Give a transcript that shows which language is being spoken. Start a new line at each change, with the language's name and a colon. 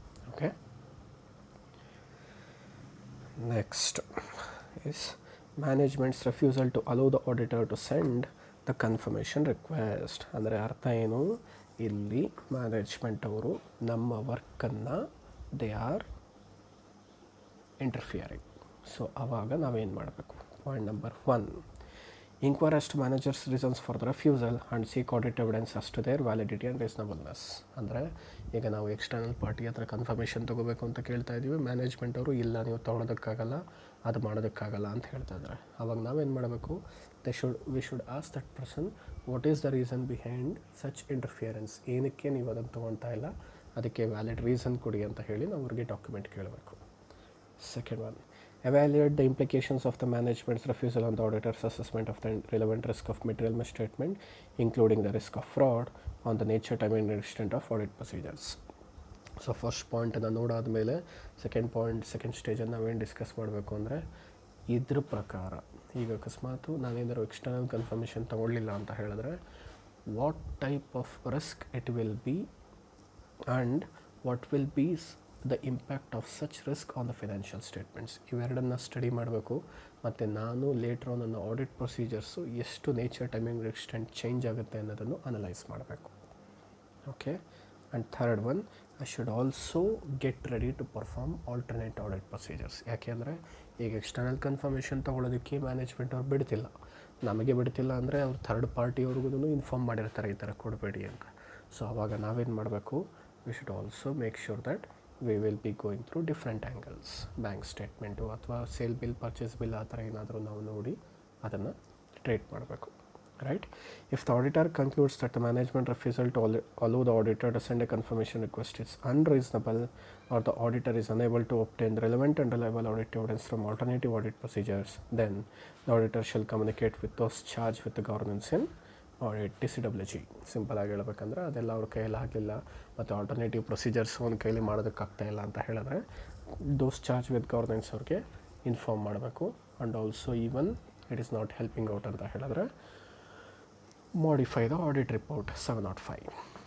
English: Okay, next is management's refusal to allow the auditor to send the confirmation request.
Kannada: ಅಂದರೆ ಅರ್ಥ ಏನು, ಇಲ್ಲಿ management ಅವರು ನಮ್ಮ ವರ್ಕನ್ನು
English: They are interfering.
Kannada: ಸೊ ಆವಾಗ ನಾವೇನು ಮಾಡಬೇಕು,
English: Point number 1, inquire as to managers reasons for the refusal and seek audit evidence as to their validity and reasonableness.
Kannada: ಅಂದರೆ ಈಗ ನಾವು ಎಕ್ಸ್ಟರ್ನಲ್ ಪಾರ್ಟಿ ಹತ್ರ ಕನ್ಫರ್ಮೇಷನ್ ತೊಗೋಬೇಕು ಅಂತ ಕೇಳ್ತಾ ಇದ್ದೀವಿ, ಮ್ಯಾನೇಜ್ಮೆಂಟ್ ಅವರು ಇಲ್ಲ ನೀವು ತೊಗೊಳೋದಕ್ಕಾಗಲ್ಲ, ಅದು ಮಾಡೋದಕ್ಕಾಗಲ್ಲ ಅಂತ ಹೇಳ್ತಾ ಇದ್ದಾರೆ. ಆವಾಗ ನಾವೇನು ಮಾಡಬೇಕು,
English: we should ask that person what is the reason behind such interference,
Kannada: ಏನಕ್ಕೆ ನೀವು ಅದನ್ನು ತೊಗೊಳ್ತಾ ಇಲ್ಲ, ಅದಕ್ಕೆ ವ್ಯಾಲಿಡ್ ರೀಸನ್ ಕೊಡಿ ಅಂತ ಹೇಳಿ ನಾವು ಅವ್ರಿಗೆ ಡಾಕ್ಯುಮೆಂಟ್ ಕೇಳಬೇಕು.
English: Second one, evaluate the implications of the management's refusal on the auditor's assessment of the relevant risk of material misstatement, including the risk of fraud, on the nature, time and extent of audit procedures.
Kannada: So first ಪಾಯಿಂಟನ್ನು ನೋಡಾದಮೇಲೆ second ಸ್ಟೇಜನ್ನು ನಾವೇನು discuss ಮಾಡಬೇಕು ಅಂದರೆ ಇದ್ರ ಪ್ರಕಾರ ಈಗ ಅಕಸ್ಮಾತು ನಾನೇನಾದ್ರು external confirmation ತೊಗೊಳ್ಳಿಲ್ಲ ಅಂತ ಹೇಳಿದ್ರೆ
English: What type of risk it will be and what will be the impact of such risk on the financial statements.
Kannada: ಇವೆರಡನ್ನು study ಮಾಡಬೇಕು. ಮತ್ತು ನಾನು ಲೇಟ್ರ್ ಆನ್ ನನ್ನ ಆಡಿಟ್ ಪ್ರೊಸೀಜರ್ಸು ಎಷ್ಟು ನೇಚರ್, ಟೈಮಿಂಗ್, ಎಕ್ಸ್ಟೆಂಟ್ ಚೇಂಜ್ ಆಗುತ್ತೆ ಅನ್ನೋದನ್ನು ಅನಲೈಸ್ ಮಾಡಬೇಕು.
English: Okay, and third one, I should also get ready to perform alternate audit procedures.
Kannada: ಯಾಕೆಂದರೆ ಈಗ ಎಕ್ಸ್ಟರ್ನಲ್ ಕನ್ಫರ್ಮೇಷನ್ ತೊಗೊಳೋದಕ್ಕೆ ಮ್ಯಾನೇಜ್ಮೆಂಟ್ ಅವ್ರು ಬಿಡ್ತಿಲ್ಲ, ನಮಗೆ ಬಿಡ್ತಿಲ್ಲ ಅಂದರೆ ಅವ್ರು ಥರ್ಡ್ ಪಾರ್ಟಿಯವ್ರಿಗೂ ಇನ್ಫಾರ್ಮ್ ಮಾಡಿರ್ತಾರೆ ಈ ಥರ ಕೊಡಬೇಡಿ ಅಂತ. ಸೊ ಆವಾಗ ನಾವೇನು ಮಾಡಬೇಕು,
English: We should also make sure that we will be going through different angles.
Kannada: Bank statement ಅಥವಾ ಸೇಲ್ ಬಿಲ್, ಪರ್ಚೇಸ್ ಬಿಲ್ ಆ ಥರ ಏನಾದರೂ ನಾವು ನೋಡಿ ಅದನ್ನು ಟ್ರೇಟ್ ಮಾಡಬೇಕು.
English: Right, if the auditor concludes that the management refusal to allow the auditor to send a confirmation request is unreasonable or the auditor is unable to obtain the relevant and reliable audit evidence from alternative audit procedures, then the auditor shall communicate with those charged with the governance in audit, TCWG.
Kannada: Simple ಆಗಿ ಹೇಳ್ಬೇಕಂದ್ರೆ ಅದೆಲ್ಲ ಅವ್ರ ಕೈಯಲ್ಲಿ ಆಗಲಿಲ್ಲ ಮತ್ತು alternative procedures ಒಂದು ಕೈಲಿ ಮಾಡೋದಕ್ಕಾಗ್ತಾಯಿಲ್ಲ ಅಂತ ಹೇಳಿದ್ರೆ
English: those charge with governance
Kannada: ಅವ್ರಿಗೆ ಇನ್ಫಾರ್ಮ್ ಮಾಡಬೇಕು.
English: and also even it is not helping out
Kannada: ಅಂತ ಹೇಳಿದ್ರೆ
English: Modify the audit report 705.